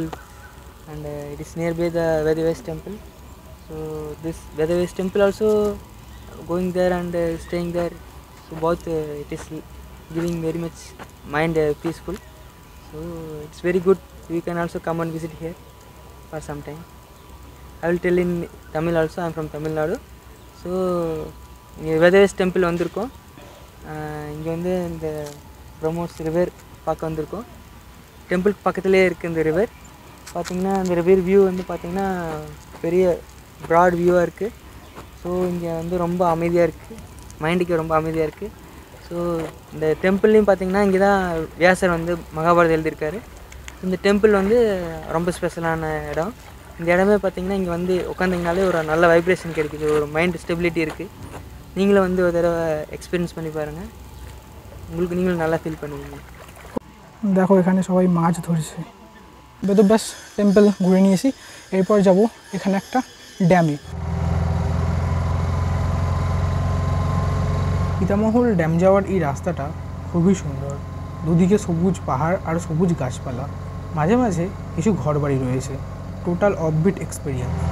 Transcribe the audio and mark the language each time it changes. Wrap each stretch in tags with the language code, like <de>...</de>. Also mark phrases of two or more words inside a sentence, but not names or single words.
<en>And it is nearby the Vedavyas temple. So this Vedavyas temple also going there and staying there. So both it is giving very much mind peaceful. So it's very good. You can also come and visit here for some time. I will tell in Tamil also. I am from Tamil Nadu. So Vedavyas temple வந்திருக்கோம்.</en> <ta>இங்கே வந்து இந்த பிரம்மோஸ் ரிவர் பார்க்க வந்திருக்கோம். டெம்பிள் பக்கத்துலேயே இருக்குது இந்த ரிவர். பார்த்திங்கன்னா அந்த</ta> <en>river view</en> <ta>வந்து பார்த்திங்கன்னா பெரிய</ta> <en>broad view</en> <ta>இருக்குது. ஸோ இங்கே வந்து ரொம்ப அமைதியாக இருக்குது, மைண்டுக்கு ரொம்ப அமைதியாக இருக்குது. ஸோ இந்த டெம்பிள்லையும் பார்த்திங்கன்னா இங்கே தான் வியாசர் வந்து மகாபாரதம் எழுதியிருக்காரு. இந்த டெம்பிள் வந்து ரொம்ப ஸ்பெஷலான இடம். இந்த இடமே பார்த்திங்கன்னா இங்கே வந்து உட்காந்திங்கனாலே ஒரு நல்ல வைப்ரேஷன் கிடைக்குது, ஒரு</ta> <en>mind stability</en> <ta>இருக்குது. நீங்களும் வந்து ஒரு தடவை எக்ஸ்பீரியன்ஸ் பண்ணி பாருங்கள், உங்களுக்கு நீங்களும் நல்லா ஃபீல் பண்ணுவீங்க।</ta> <bn>দেখো এখানে সবাই মাছ ধরছে। বেদব্যাস টেম্পল ঘুরে নিয়েছি, এরপর যাব এখানে একটা ড্যামে। পিতামহল ড্যাম যাওয়ার এই রাস্তাটা খুবই সুন্দর, দুদিকে সবুজ পাহাড় আর সবুজ গাছপালা, মাঝে মাঝে কিছু ঘরবাড়ি রয়েছে,</bn> <en>total offbeat experience.</en>